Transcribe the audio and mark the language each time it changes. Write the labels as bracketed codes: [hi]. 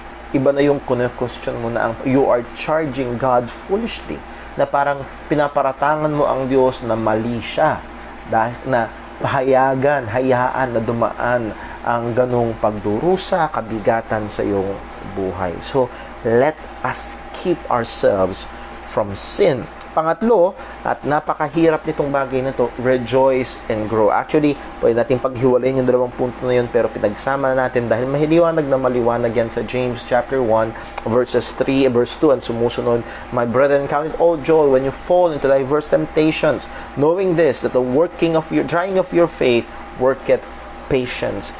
[tl] Iba na yung [en] question [tl] mo na [en] you are charging God foolishly. [tl] Na parang pinaparatangan mo ang Diyos na mali siya. Dahil na hayaan na dumaan ang ganong pagdurusa, kabigatan sa iyong buhay. [en] So, let us keep ourselves from sin. [tl] Pangatlo, at napakahirap nitong bagay na to, [en] rejoice and grow. [tl] Actually, pwede natin paghiwalayin yung dalawang punto na yun, pero pinagsama natin dahil mahiliwanag na maliwanag yan sa James chapter 1, verses 3, verse 2, and sumusunod, [en] my brethren, count it all joy when you fall into diverse temptations, knowing this, that the trying of your faith worketh patience.